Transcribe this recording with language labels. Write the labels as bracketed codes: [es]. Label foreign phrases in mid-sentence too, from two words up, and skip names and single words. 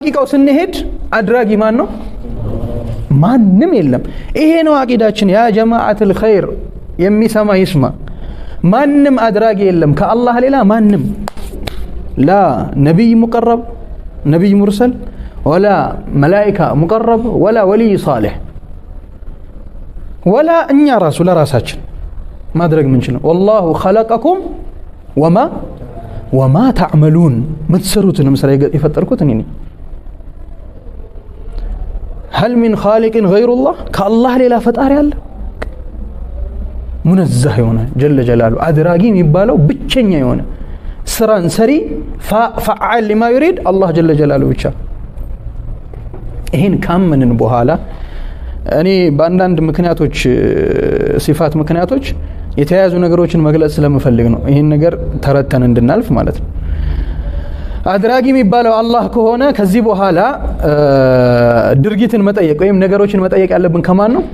[am] ሐቂቃው ስንሄድ አድራጊ ማን ነው? ማንም የለም። ይሄ ነው አቂዳችን። [ar] يا جماعة الخير [am] የሚሰማ ይስማ። ማንም አድራጊ የለም ከአላህ ሌላ ማንም። [ar] لا نبي مقرب نبي مرسل ولا ملائكة مقرب ولا ولي صالح [am] ወላ እኛ ራሱ ለራሳችን ማድረግ ምንችለው [ar] والله خلقكم وما تعملون [am] ምትሰሩትንም ስራ የፈጠርኩት እኔ ነኝ። [ar] هل من خالق غير الله كالله [am] ሌላ ፈጣሪ አለ? ሙነዘህ የሆነ [ar] جل جلاله [am] አድራጊ የሚባለው ብቸኛ የሆነ ስራን ሰሪ [ar] فعال لما يريد الله جل جلاله [am] ብቻ። ይሄን ካመንን በኋላ እኔ በአንዳንድ ምክንያቶች ሲፋት ምክንያቶች የተያያዙ ነገሮችን መግለጽ ስለምፈልግ ነው ይሄን ነገር ተረተን እንድናልፍ ማለት ነው። አድራጊ የሚባለው አላህ ከሆነ ከዚህ በኋላ ድርጊትን መጠየቅ ወይም ነገሮችን መጠየቅ ያለብን ከማን ነው?